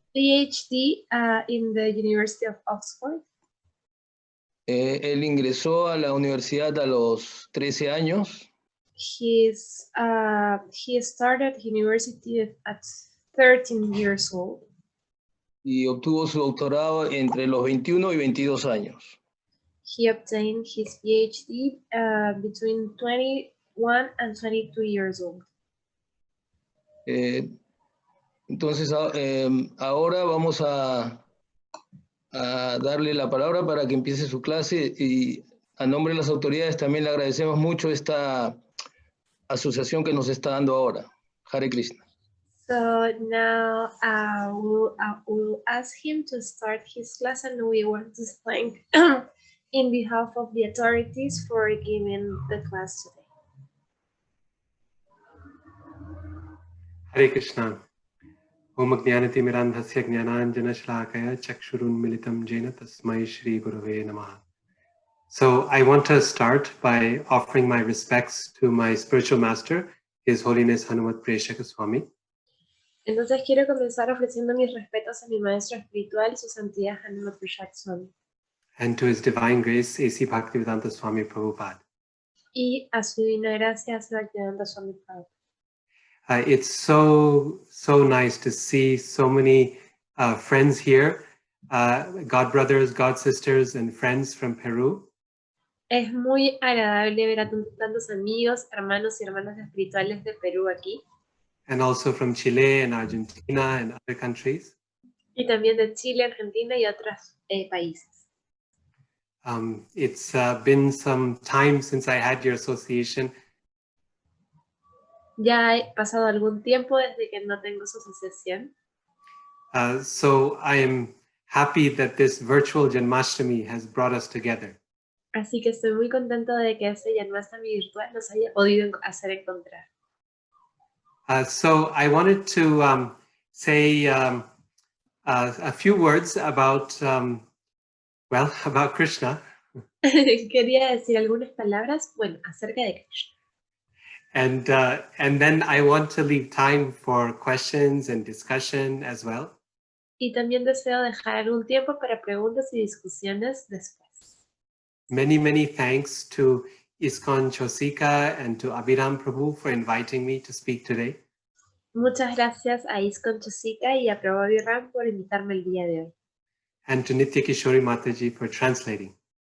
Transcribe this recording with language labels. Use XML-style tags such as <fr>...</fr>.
<en>PhD in the University of Oxford.</en> <es>Él ingresó a la universidad a los 13 años.</es> <en>He started university at 13 years old.</en> <es>Y obtuvo su doctorado entre los 21 y 22 años.</es> <en>He obtained his PhD between 21 and 22 years old.</en> <es>Entonces, ahora vamos a darle la palabra para que empiece su clase, y a nombre de las autoridades también le agradecemos mucho esta asociación que nos está dando ahora. Hare Krishna.</es> <en>So now we'll ask him to start his class, and we want to thank in behalf of the authorities for giving the class today.</en> <sa>Hare Krishna. Om Jnanati Mirandhasya Jnananjana Shlakaya Chakshurunmilitam Jena Tasmai Shri Gurave Namaha.</sa> <en>So I want to start by offering my respects to my spiritual master, His Holiness Hanumatpresaka Swami.</en> <es>Entonces quiero comenzar ofreciendo mis respetos a mi maestro espiritual, su santidad Janmastami Swami.</es> <en>And to His Divine Grace, A.C. Bhaktivedanta Swami Prabhupada.</en> <es>Y a su divina gracia, a su Bhaktivedanta Swami Prabhupada.</es> <en>It's so nice to see so many friends here, God brothers, God sisters, and friends from Peru.</en> <es>Es muy agradable ver a tantos amigos, hermanos y hermanas espirituales de Perú aquí.</es> <en>And also from Chile and Argentina and other countries.</en> <es>Y también de Chile, Argentina y otros países.</es> <en>It's been some time since I had your association.</en> <es>Ya ha pasado algún tiempo desde que no tengo su asociación.</es> <en>So I am happy that this virtual Janmastami has brought us together.</en> <es>Así que estoy muy contento de que este Janmastami virtual nos haya podido hacer encontrar.</es> <en>So I wanted to say a few words about, about Krishna.</en> <es>Quería decir algunas palabras, acerca de Krishna.</es> <en>And then I want to leave time for questions and discussion as well.</en> <es>Y también deseo dejar algún tiempo para preguntas y discusiones después.</es> <en>Many thanks to ISKCON Chosika and to Abhiram Prabhu for inviting me to speak today.</en> <es>Muchas gracias a ISKCON Chosika y a Prabhu Abhiram por invitarme el día de hoy.</es> <en>And to Nitya Kishori Mataji for translating.</en>